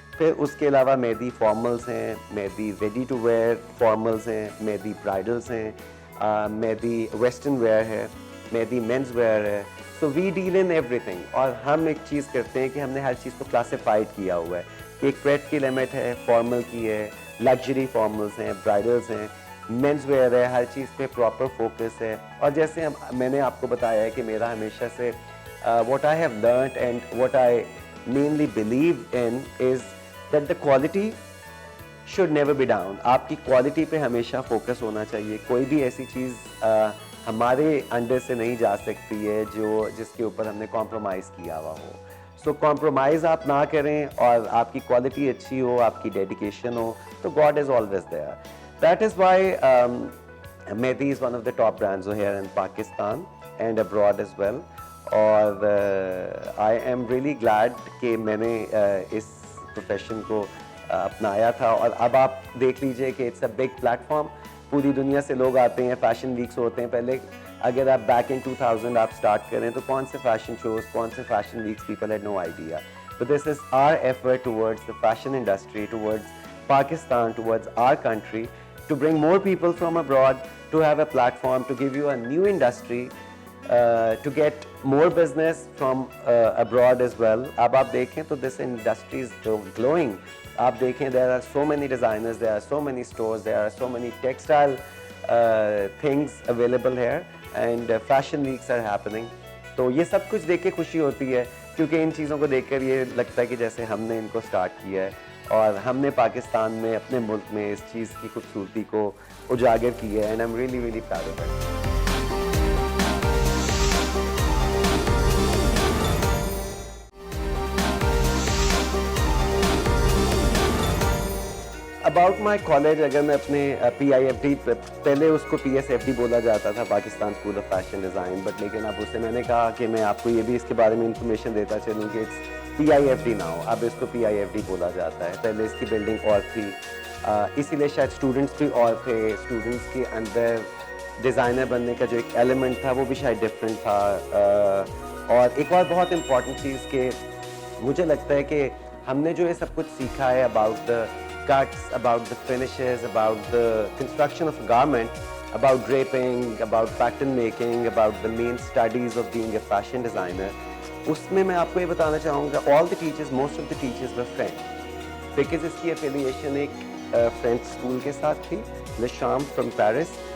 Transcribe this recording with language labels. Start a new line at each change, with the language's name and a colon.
Urdu: پھر اس کے علاوہ مہندی فارملز ہیں, مہندی ریڈی ٹو ویئر فارملز ہیں, مہندی برائڈلز ہیں, مہندی ویسٹرن ویئر ہے, مہندی مینز ویئر ہے.
English: So we deal in everything.
Urdu: اور ہم ایک چیز کرتے ہیں کہ ہم نے ہر چیز کو کلاسیفائڈ کیا ہوا ہے کہ ایک پریٹ کی لمٹ ہے, فارمل کی ہے, لگژری فارملز ہیں, برائڈلز ہیں, مینز ویئر ہے, ہر چیز پہ پراپر فوکس ہے. اور جیسے میں نے آپ کو بتایا ہے کہ میرا ہمیشہ سے
English: what I have learnt and what I mainly believe in is that the quality should never be down.
Urdu: آپ کی کوالٹی پہ ہمیشہ فوکس ہونا چاہیے. کوئی بھی ایسی چیز ہمارے انڈر سے نہیں جا سکتی ہے جس کے اوپر ہم نے کمپرومائز کیا ہوا ہو. سو کمپرومائز آپ نہ کریں, اور آپ کی کوالٹی اچھی ہو, آپ کی ڈیڈیکیشن ہو, تو
English: God is always there. That is why Mehdi is one of the top brands here in Pakistan and abroad as well.
Urdu: اور
English: I'm really glad
Urdu: کہ میں نے اس پروفیشن کو اپنایا تھا. اور اب آپ دیکھ لیجئے کہ
English: it's a big platform,
Urdu: پوری دنیا سے لوگ آتے ہیں, فیشن ویکس ہوتے ہیں. پہلے اگر آپ بیک ان 2000 آپ اسٹارٹ کریں تو کون سے فیشن شوز, کون سے fashion wax,
English: People had no idea. But this is our effort towards the fashion industry, towards Pakistan, towards our country, to bring more people from abroad, to have a platform, to give you a new industry, to get more business from abroad as well.
Urdu: اب آپ دیکھیں تو
English: this industry is glowing.
Urdu: آپ دیکھیں
English: there are so many designers, there are so many stores, there are so many textile things available here, and fashion weeks are happening.
Urdu: تو یہ سب کچھ دیکھ کے خوشی ہوتی ہے, کیونکہ ان چیزوں کو دیکھ کر یہ لگتا ہے کہ جیسے ہم نے ان کو اسٹارٹ کیا ہے, اور ہم نے پاکستان میں, اپنے ملک میں اس چیز کی خوبصورتی کو اجاگر کی ہے.
English: and I'm really really proud of it. About my college,
Urdu: اگر میں اپنے پی آئی ایف ڈی, پہلے اس کو پی ایس ایف ڈی بولا جاتا تھا, Pakistan school of fashion design, but لیکن اب اسے میں نے کہا کہ میں آپ کو یہ بھی اس کے بارے میں انفارمیشن دیتا چلوں کہ
English: It's P I F D now.
Urdu: اب اس کو پی آئی ایف ڈی بولا جاتا ہے. پہلے اس کی بلڈنگ اور تھی, اسی لیے شاید اسٹوڈنٹس بھی اور تھے. اسٹوڈنٹس کے اندر ڈیزائنر بننے کا جو ایک ایلیمنٹ تھا وہ بھی شاید ڈفرینٹ تھا. اور ایک اور بہت امپورٹنٹ چیز کہ مجھے لگتا ہے کہ ہم نے جو یہ سب کچھ سیکھا ہے
English: about the cuts, about the finishes, about the construction of a garment, about draping, about pattern making, about the main studies of being a fashion designer,
Urdu: اس میں میں آپ کو یہ بتانا چاہوں گا
English: all the teachers, most of the teachers were French, because
Urdu: اس کی
English: affiliation ایک French school
Urdu: کے ساتھ تھی,
English: Le Champ from Paris.